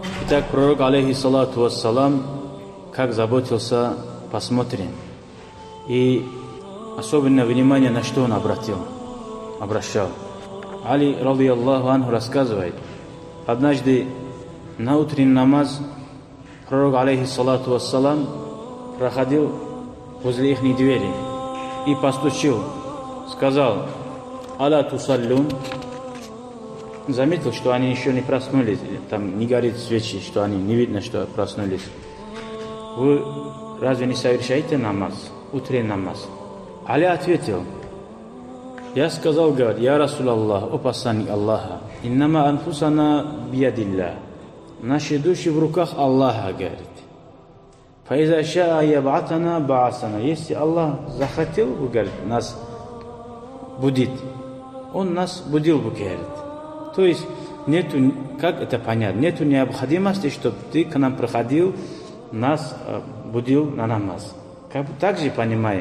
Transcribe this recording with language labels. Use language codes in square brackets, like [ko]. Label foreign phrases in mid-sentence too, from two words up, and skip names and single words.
[ru] Итак, пророк, [ar] عليه الصلاة والسلام, [ru] как заботился, посмотрим. И особенное внимание на что он обращал. Али, [ar] رضي الله عنه, [ru] рассказывает, однажды на утренний намаз пророк, [ar] عليه الصلاة والسلام, [ru] проходил возле их двери и постучил, сказал: [ar] «ألا تصلون». [ru] Заметил, что они еще не проснулись, там не горит свечи, что они не видно, что проснулись. Вы разве не совершаете намаз, утренний намаз? Али ответил: я сказал, говорит: я Расулаллах, о посланник Аллаха, [ar] إنما أنفسنا بيد الله, [ru] наши души в руках Аллаха, говорит. [ar] فإذا شاء يبعثنا بعثنا, [ru] если Аллах захотел бы, говорит, нас будить, Он нас будил бы, говорит. То есть нету, как это понять, нету необходимости, чтобы ты к нам приходил, нас будил на намаз. Как бы так же понимаем.